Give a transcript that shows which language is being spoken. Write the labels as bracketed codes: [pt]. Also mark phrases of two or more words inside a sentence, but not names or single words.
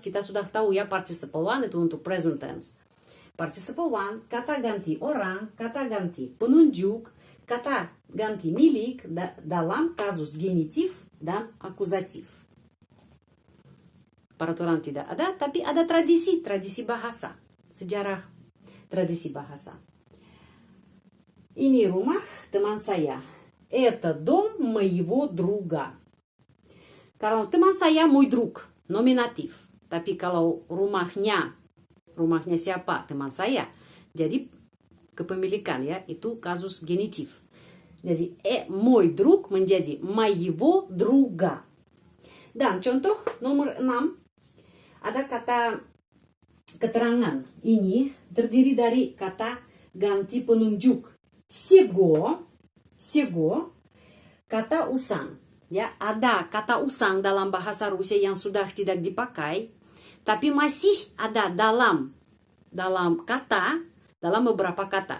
[id] Kita sudah tahu ya, [en] participle one [id] itu untuk [en] present tense. Participle one, [id] kata ganti orang, kata ganti penunjuk, kata ganti milik dalam kasus genitif dan akusatif. Peraturan tidak ada, tapi ada tradisi bahasa. Sejarah tradisi bahasa. Ini rumah teman saya. [ru] Это дом моего друга. [id] Kalau teman saya, [ru] мой друг, [id] nominatif. Tapi kalau rumahnya siapa? Teman saya. Jadi kepemilikan ya, itu kasus genitif. Jadi [ru] мой друг [id] menjadi [ru] моего друга. [id] Dan contoh nomor 6. Ada kata keterangan. Ini terdiri dari kata ganti penunjuk. Sego, kata usang. Ya, ada kata usang dalam bahasa Rusia yang sudah tidak dipakai, tapi masih ada dalam beberapa kata.